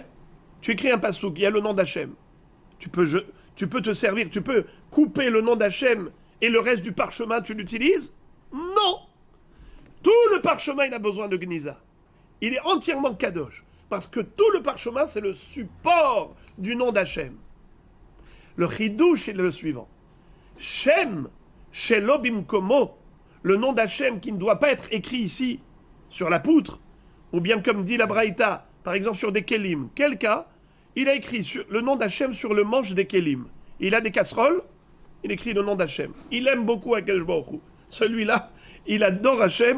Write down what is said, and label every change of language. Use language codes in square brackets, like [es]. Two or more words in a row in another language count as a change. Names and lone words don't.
[fr] Tu écris un pasouk, il y a le nom d'Hachem. Tu peux te servir, tu peux couper le nom d'Hachem et le reste du parchemin, tu l'utilises? Non! Tout le parchemin, il a besoin de Geniza. Il est entièrement kadosh. Parce que tout le parchemin, c'est le support du nom d'Hachem. Le chidouche est le suivant. [he] שם, שלא במקומו, [fr] le nom d'Hachem qui ne doit pas être écrit ici, sur la poutre, ou bien comme dit la Braïta, par exemple sur des kelim. Quel cas? Il a écrit le nom d'Hachem sur le manche des kelim. Il a des casseroles, il écrit le nom d'Hachem. Il aime beaucoup [he] הקדוש ברוך הוא. [fr] Celui-là, il adore Hachem.